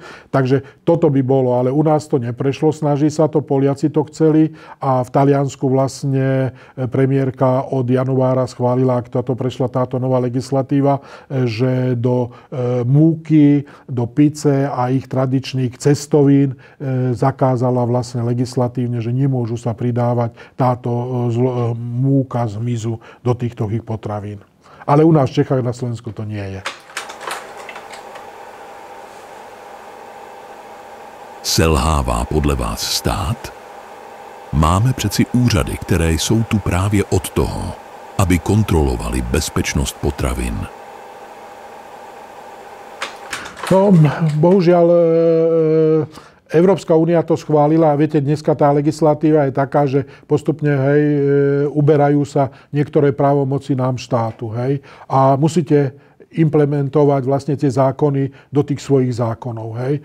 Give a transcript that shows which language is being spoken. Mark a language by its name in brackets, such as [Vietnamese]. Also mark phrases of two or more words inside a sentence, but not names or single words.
[Slovak] Takže toto by bolo, ale u nás to neprešlo, snaží sa to, Poliaci to chceli a v Taliansku vlastne premiérka od januára schválila, ak táto prešla táto nová legislatíva, že do múky, do pice a ich tradičných cestovín zakázala vlastne legislatívne, že nemôžu sa pridávať táto múka z hmyzu do týchto ich potravín. Ale u nás v Čechách na Slovensku to nie je. [Czech] Selhává podle vás stát? Máme přeci úřady, které jsou tu právě od toho, aby kontrolovali bezpečnost potravin. [Slovak] No, bohužiaľ, Európska únia to schválila a viete, dneska tá legislatíva je taká, že postupne, hej, uberajú sa niektoré právomoci nám štátu, hej, a musíte implementovať vlastne tie zákony do tých svojich zákonov, hej.